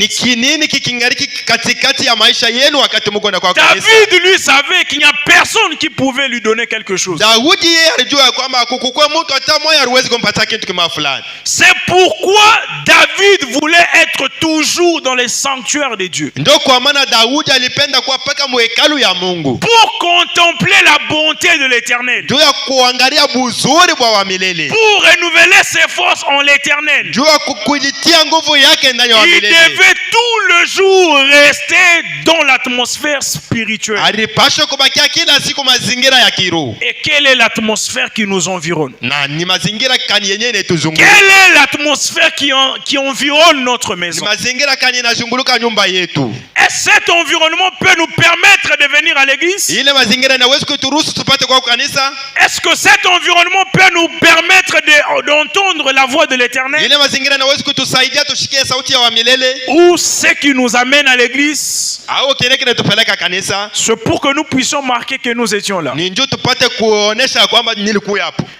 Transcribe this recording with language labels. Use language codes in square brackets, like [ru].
[sw] Ni kinini kikingariki katikati ya maisha yenu wakati mko na kwa kanisa? [fr] David lui savait qu'il n'y a personne qui pouvait lui donner quelque chose. [sw] Daudi yeye alijua kwamba kukukua mtu hata mmoja hawezi kumpatia kitu kama fulani. [fr] C'est pourquoi David voulait être toujours dans les sanctuaires de Dieu. [sw] Ndio kwa maana Daudi alipenda kuwa paka mwekalu ya Mungu. [fr] Pour contempler la bonté de l'Éternel. [sw] Ndio ya kuangalia buzuri bwa wa milele. [fr] Pour renouveler ses forces en l'Éternel. [sw] Ndio ya kujitia nguvu yake ndani ya [fr] Il [sw] milele. [fr] devait tout le jour rester dans l'atmosphère spirituelle. [sw] Alipaswa kubakia kila siku mazingira ya kiroho. [fr] Et quelle est l'atmosphère qui nous environne? [sw] Na ni mazingira kani yenyewe inatuzunguka. [fr] Quelle est l'atmosphère qui environne notre [sw] Ni [fr] maison? [sw] mazingira kani inazunguka nyumba yetu. [fr] Et cet environnement peut nous permettre de venir à l'église? [sw] Ile mazingira inaweza kuturuhusu tupate kwa kanisa. [fr] Est-ce que cet environnement peut nous permettre d'entendre la voix de l'Éternel? [sw] Ile mazingira inaweza kutusaidia tushikie sauti ya wa milele. [fr] Ou ce qui nous amène à l'église? [sw] Au kile kinatupeleka kanisa. [fr] C'est pour que nous puissions marquer que nous étions là. [sw] Ni njoo tupate kuonesha kwamba nilikuwa hapo.